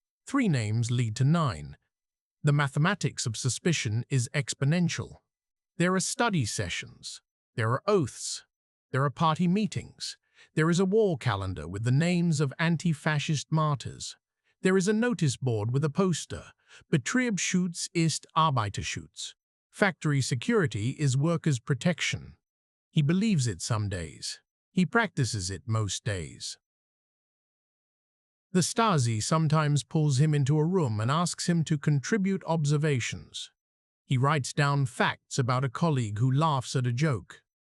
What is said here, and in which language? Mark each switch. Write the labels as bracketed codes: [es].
[en] Three names lead to 9. The mathematics of suspicion is exponential. There are study sessions. There are oaths. There are party meetings. There is a wall calendar with the names of anti-fascist martyrs. There is a notice board with a poster. [de] Betriebsschutz ist Arbeiterschutz. [en] Factory security is workers' protection. He believes it some days. He practices it most days. The Stasi sometimes pulls him into a room and asks him to contribute observations. He writes down facts about a colleague who laughs at a joke.